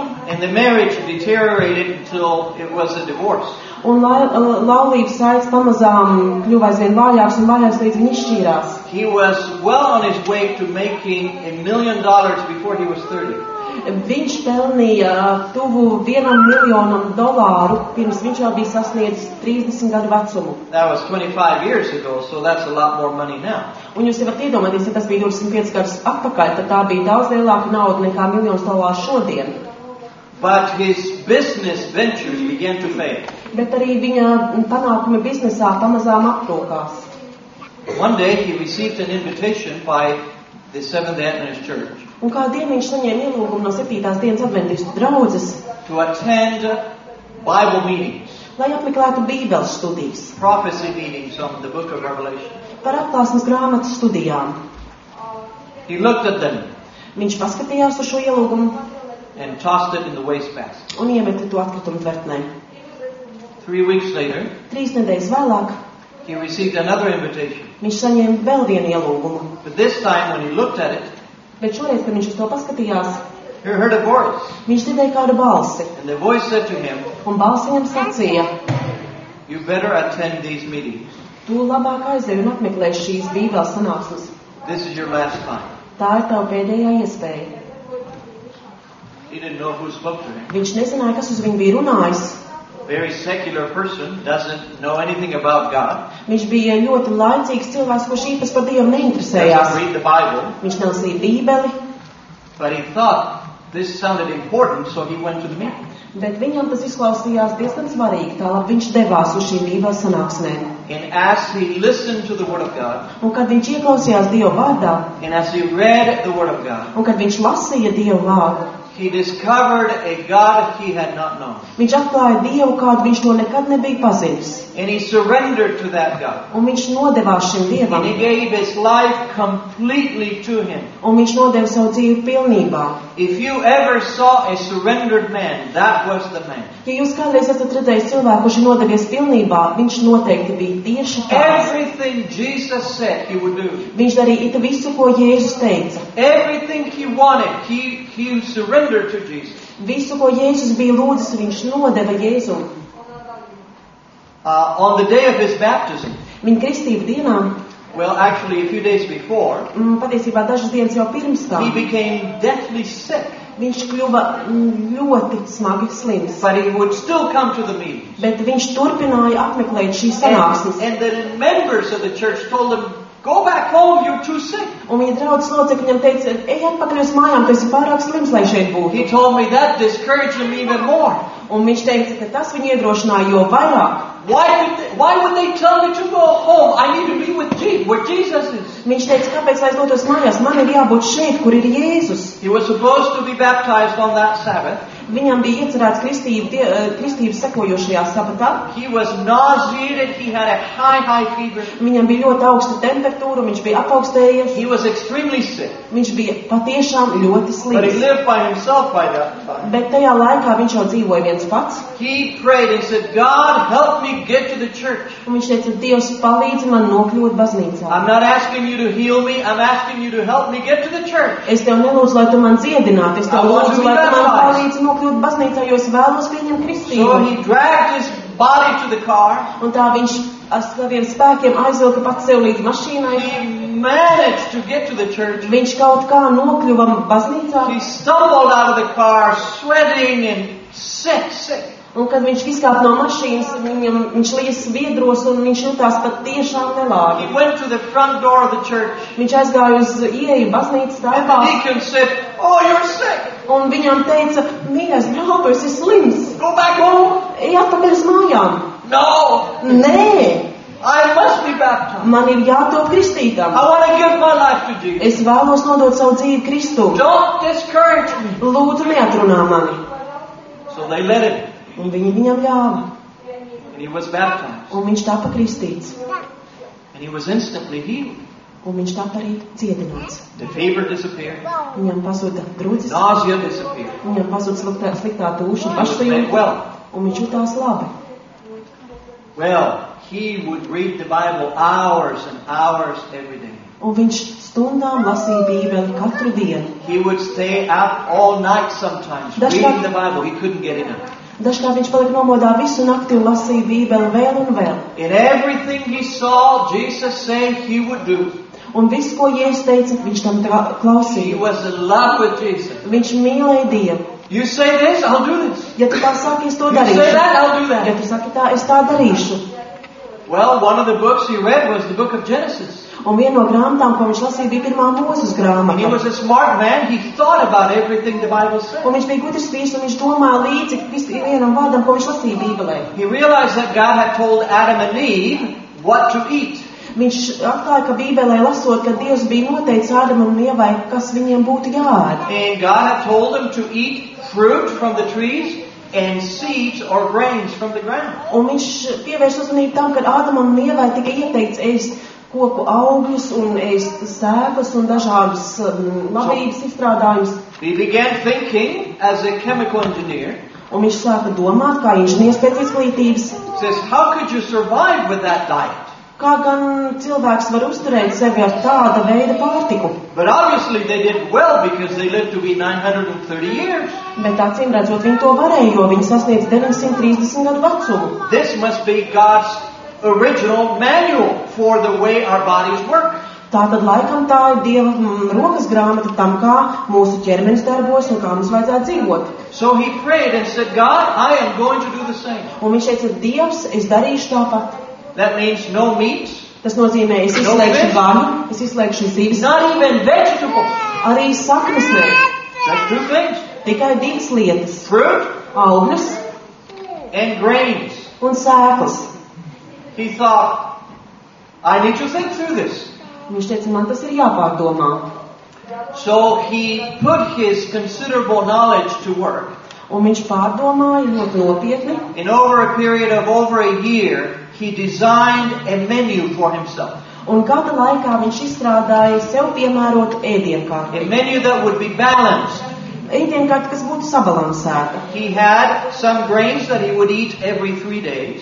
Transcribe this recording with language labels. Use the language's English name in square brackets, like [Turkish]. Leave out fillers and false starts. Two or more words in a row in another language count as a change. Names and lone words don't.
[English] And the marriage deteriorated until it was a divorce. [Latvian] Un laulības saites pamazām kļuva aizvien vājāks un vājāks, līdz viņi izšķīrās. [English] He was well on his way to making $1 million before he was 30. [Latvian] Viņš pelnīja tuvu $1 miljonam, pirms viņš vēl bija sasniedzis 30 gadu vecumu. [English] That was 25 years ago, so that's a lot more money now. [Latvian] Un jūs varat iedomāties, ja tas bija 25 gadus atpakaļ, tad tā bija daudz lielāka nauda nekā $1 miljons šodien. [English] But his business ventures began to fail. [Latvian] Bet arī viņa panākumi biznesā pamazām aptrūkās. [English] One day he received an invitation by the Seventh-day Adventist Church. [Latvian] Un kādu dienu viņš saņēma ielūgumu no 7. dienas adventistu draudzes [English] to attend Bible meetings, [Latvian] lai apmeklētu Bībeles studijas, [English] prophecy meetings on the book of Revelation. [Latvian] Par atklāsmes grāmatas studijām. [English] He looked at them. [Latvian] Viņš paskatījās uz šo ielūgumu [English] and tossed it in the wastebasket. [Latvian] Un iemeta to atkritumu tvertnē. [English] 3 weeks later, [Latvian] 3 nedēļas vēlāk, [English] he received another invitation. [Latvian] Viņš saņēma vēl vienu ielūgumu. [English] But this time when he looked at it, [Latvian] bet šoreiz, kad viņš uz to paskatījās, [English] he heard a voice. [Latvian] Viņš dzirdēja kādu balsi. [English] And the voice said to him, [Latvian] un balsi viņam sacīja, [English] you better attend these meetings. [Latvian] Tu labāk aizej un apmeklē šīs Bībeles sanāksmes. [English] This is your last time. [Latvian] Tā ir tava pēdējā iespēja. [English] He didn't know who spoke to him. [Latvian] Viņš nezināja, kas uz viņu bija runājis. [English] Very secular person, doesn't know anything about God. [Latvian] Viņš bija ļoti laicīgs cilvēks, kurš īpaši par Dievu neinteresējās. [English] Doesn't read the Bible. [Latvian] Viņš nelasīja Bībeli. [English] But he thought this sounded important, so he went to the meeting. [Latvian] Bet viņam tas izklausījās diezgan svarīgi, tālāk viņš devās uz šīm Bībeles sanāksmēm. [English] And as he listened to the Word of God, [Latvian] un kad viņš ieklausījās Dieva vārdā, [English] and as he read the Word of God, [Latvian] un kad viņš lasīja Dieva vārdu, [English] he discovered a God he had not known. [Latvian] Viņš atklāja Dievu, kādu viņš to nekad nebija pazinis. [English] And he surrendered to that God. [Latvian] Un viņš nodevās šim Dievam. [English] And he gave his life completely to him. [Latvian] Un viņš nodeva savu dzīvi pilnībā. [English] If you ever saw a surrendered man, that was the man. [Latvian] Ja jūs kādreiz esat redzējis cilvēku, kurš ir nodevies pilnībā, viņš noteikti bija tieši tāds. [English] Everything Jesus said he would do. [Latvian] Viņš darīja visu, ko Jēzus teica. [English] Everything he wanted, he surrendered to Jesus. [Latvian] Visu, ko Jēzus bija lūdzis, viņš nodeva Jēzum. [English] On the day of his baptism, [Latvian] viņa kristību dienā, [English] well, actually a few days before, [Latvian] patiesībā dažas dienas jau pirms tam, [English] he became deathly sick. [Latvian] Viņš kļuva ļoti smagi slims. [English] But he would still come to the meetings. [Latvian] Bet viņš turpināja apmeklēt šīs sanāksmes. [English] And the members of the church told him, go back home, you're too sick. [Latvian] Un viņa draudzes locekļi viņam teica, ej atpakaļ uz mājām, tu esi pārāk slims, lai šeit būtu. [English] He told me that discouraged him even more. [Latvian] Un viņš teica, ka tas viņu iedrošināja jo vairāk. [English] Why would they tell me to go home? I need to be with Jesus, where Jesus is. [Latvian] Viņš teica, kāpēc lai es dotos mājās? Man ir jābūt šeit, kur ir Jēzus. [English] He was supposed to be baptized on that Sabbath. [Latvian] Viņam bija iecerēts kristības sekojošajā sabatā. [English] He was nauseated. He had a high fever. [Latvian] Viņam bija ļoti augsta temperatūra, viņš bija apaugstējies. [English] He was extremely sick. [Latvian] Viņš bija patiešām ļoti [English] But he [Latvian] slims. [English] lived by himself by that time. [Latvian] Bet tajā laikā viņš jau dzīvoja viens pats. [English] He prayed and said, God, help me get to the church. [Latvian] Un viņš teica, Dievs, palīdzi man nokļūt baznīcā. [English] I'm not asking you to heal me. I'm asking you to help me get to the church. [Latvian] Es tev nelūdzu, lai tu man dziedinātu. Es tev lūdzu, lai tu man palīdzi nokļūt baznīcā, jo es vēlos pieņemt [English] So [Latvian] kristību. [English] he dragged his body to the car. [Latvian] Un tā viņš ar saviem spēkiem aizvilka pats sev līdz mašīnai. [English] He managed to get to the church. [Latvian] Viņš kaut kā nokļuva baznīcā. [English] He stumbled out of the car, sweating and sick. [Latvian] Un kad viņš izkāpa no mašīnas, viņš lies viedros un viņš jutās pat tiešām [English] He [Latvian] nelāgi. [English] went to the front door of the church. [Latvian] Viņš aizgāja uz ieeju baznīcas [English] And the [Latvian] telpā [English] deacon said, oh, you're sick. [Latvian] un viņam teica, mīļais draugs, tu esi slims. [English] Go back home. [Latvian] Ej atpakaļ uz mājām. [English] No, [Latvian] Nē, [English] I must be baptized. [Latvian] man ir jātop kristītam. [English] I want to give my life to Jesus. [Latvian] Es vēlos nodot savu dzīvi Kristum. [English] Don't discourage me. [Latvian] Lūdzu, neatrunā mani. [English] So they let him. [Latvian] Un viņi viņam ļāva. [English] And he was baptized. [Latvian] Un viņš tāpa kristīts. [English] And he was instantly healed. [Latvian] Un viņš tāpa arī dziedināts. [English] The fever disappeared. [Latvian] Viņam pazuda drudzis. [English] Nausea disappeared. [Latvian] Viņam pazuda sliktā tūša, [English] He was made [Latvian] pašsajūta. [English] well. [Latvian] Un viņš jutās labi. [English] Well, he would read the Bible hours and hours every day. [Latvian] Un viņš stundām lasīja Bībeli katru dienu. [English] He would stay up all night sometimes That's reading what- the Bible. He couldn't get enough. [Latvian] Dažkārt viņš palika nomodā visu nakti un lasīja Bībeli vēl un vēl. [English] In everything he saw Jesus say he would do. [Latvian] Un viss, ko Jēzus teica, viņš tam [English] He [Latvian] klausīja. [English] was in love with Jesus. [Latvian] Viņš mīlēja Dievu. [English] You say this, I'll do this. [Latvian] Ja tu tā saki, es to [English] You say [Latvian] darīšu. [English] that, I'll do [Latvian] Ja [English] that. [Latvian] tu saki tā, es tā darīšu. [English] Well, one of the books he read was the book of Genesis. [Latvian] Un viena no grāmatām, ko viņš lasīja, bija pirmā Mūzes [English] And he [Latvian] grāmata. [English] was a smart man. He thought about everything the Bible said. [Latvian] Un viņš bija gudrs vīrs, un viņš domāja līdzi vienam vārdam, ko viņš lasīja Bībelē. [English] He realized that God had told Adam and Eve what to eat. [Latvian] Viņš atklāja, ka Bībelē lasot, ka Dievs bija noteicis Ādamam un Ievai, kas viņiem būtu jāēd. [English] And God had told them to eat fruit from the trees and seeds or grains from the ground. [Latvian] Un viņš pievērš uzmanību tam, ka Ādamam un Ievai tika ieteikts ēst koku augļus un ēst sēklas un dažādus labības izstrādājumus. [English] He began thinking as a chemical engineer. [Latvian] Un viņš sāka domāt, kā inženieris pēc izglītības, [English] He says, how could you survive with that diet? [Latvian] kā gan cilvēks var uzturēt sevi ar tāda veida pārtiku. [English] But obviously they did well because they lived to be 930 years. [Latvian] Bet acīm redzot, viņi to varēja, jo viņi sasniedz 930 gadu vecumu. [English] This must be God's original manual for the way our bodies work. [Latvian] Tātad laikam tā ir Dieva rokas grāmata tam, kā mūsu ķermenis darbojas un kā mums vajadzētu dzīvot. [English] So he prayed and said, God, I am going to do the same. [Latvian] Un viņš teica, Dievs, es darīšu tāpat. [English] That means no meat, [Latvian] Tas nozīmē, es izslēgšu gaļu, es izslēgšu zivis, [English] not even vegetables. [Latvian] arī saknes ne. [English] Just two things, [Latvian] Tikai divas lietas [English] fruit [Latvian] - augļus [English] and grains. [Latvian] un sēklas. [English] He thought, I need to think through this. [Latvian] Viņš teica, man tas ir jāpārdomā. [English] So he put his considerable knowledge to work. [Latvian] Un viņš pārdomāja ļoti nopietni. [English] In over a period of over a year, he designed a menu for himself. [Latvian] Un gada laikā viņš izstrādāja sev piemērotu [English] A [Latvian] ēdienkārti. [English] menu that would be balanced. [Latvian] Ēdienkārti, kas būtu sabalansēta. [English] He had some grains that he would eat every 3 days.